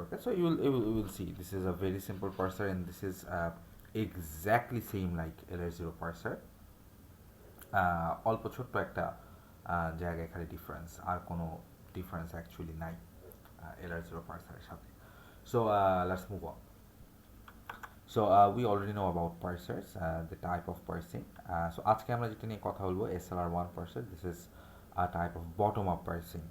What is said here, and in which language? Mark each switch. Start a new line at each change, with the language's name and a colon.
English: Okay, so you will see this is a very simple parser and this is exactly same like LR0 parser.
Bangla: অল্প ছোট্ট একটা জায়গায় খালি difference, আর কোনো difference actually নাই LR0 parser এর সাথে.
English: So let's move on. So we already know about parsers, the type of parsing.
Bangla: So আজকে আমরা যেটা নিয়ে কথা বলবো SLR1 parser.
English: This is a type of bottom up parsing.